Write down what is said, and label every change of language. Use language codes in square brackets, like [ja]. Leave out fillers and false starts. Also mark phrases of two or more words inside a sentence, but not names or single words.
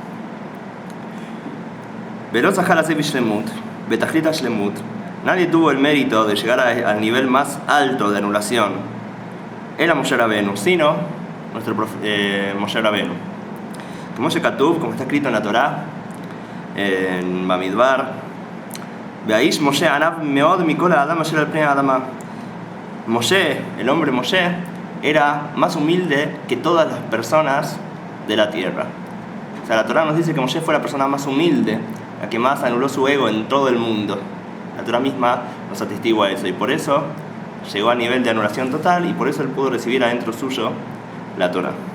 [es] Nadie tuvo el mérito de llegar al nivel más alto de anulación. Era Moshe Rabbeinu, sino nuestro Moshe Rabbeinu. Como está escrito en la Torá, en Bamidbar, [he] והאיש משה ענו מאד מכל האדם אשר על פני האדמה. [es] Moshe, el hombre Moshe, era más humilde que todas las personas de la tierra. O sea, la Torá nos dice que Moshe fue la persona más humilde, la que más anuló su ego en todo el mundo. La Torá misma nos atestigua eso, y por eso llegó a nivel de anulación total, y por eso él pudo recibir adentro suyo la Torá.